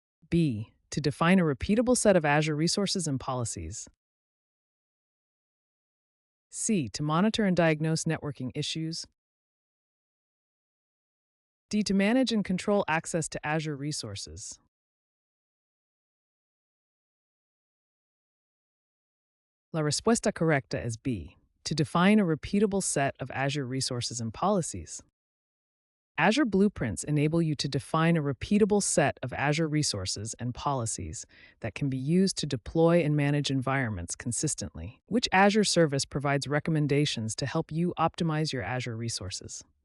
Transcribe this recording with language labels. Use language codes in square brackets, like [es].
[en] B. To define a repeatable set of Azure resources and policies. C. To monitor and diagnose networking issues. D. To manage and control access to Azure resources. [es] La respuesta correcta es B. [en] To define a repeatable set of Azure resources and policies. Azure Blueprints enable you to define a repeatable set of Azure resources and policies that can be used to deploy and manage environments consistently. Which Azure service provides recommendations to help you optimize your Azure resources?